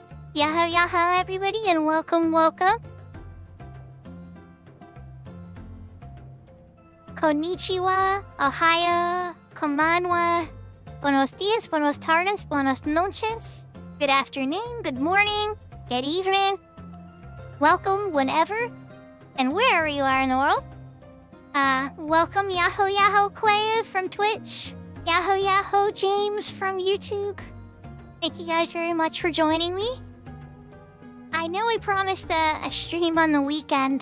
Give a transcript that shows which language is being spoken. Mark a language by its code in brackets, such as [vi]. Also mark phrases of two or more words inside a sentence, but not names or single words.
[en] Yahoo yahoo everybody and welcome. [ja] こんにちは、おはよう、こんばんは, [es] buenos dias, buenos tardes, buenas noches, [en] good afternoon, good morning, good evening. Welcome whenever and wherever you are in the world. Welcome Yahoo yahoo Quayo from Twitch, Yahoo yahoo James from YouTube. Thank you guys very much for joining me. I know I promised a stream on the weekend.